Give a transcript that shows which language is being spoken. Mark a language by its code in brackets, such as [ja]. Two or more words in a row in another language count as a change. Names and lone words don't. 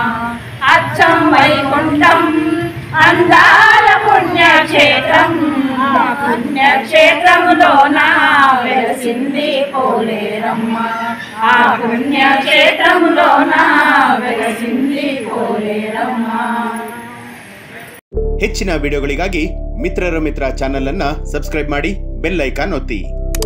[te] అచ్చం వైకుంఠం అందాల పుణ్యక్షేత్రం, ఆ పుణ్యక్షేత్రములోన వెలసింది పోలేరమ్మ, ఆ పుణ్యక్షేత్రములోన వెలసింది పోలేరమ్మ. [kn] ಹೆಚ್ಚಿನ ವಿಡಿಯೋಗಳಿಗಾಗಿ ಮಿತ್ರರ ಮಿತ್ರ ಚಾನೆಲ್ ಅನ್ನು ಸಬ್ಸ್ಕ್ರೈಬ್ ಮಾಡಿ, [en] bell icon [kn] ಒತ್ತಿ.